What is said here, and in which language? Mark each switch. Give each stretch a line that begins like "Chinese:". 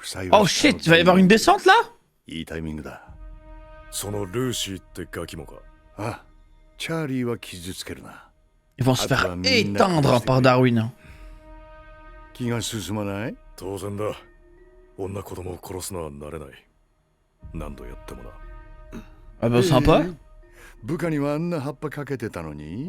English: Oh shit,
French: il va y avoir une descente là?
Japanese: いいタイミングだ。そのルーシーってガキもか。あ、チャーリーは傷つけるな。
French: Ils vont se faire éteindre par Darwin.
Japanese: 気が進まない？当然だ。女子供を殺すのは慣れない。何度やってもな。
French: Ah bah sympa.
Japanese: 部下にはあんな葉っぱかけてたのに。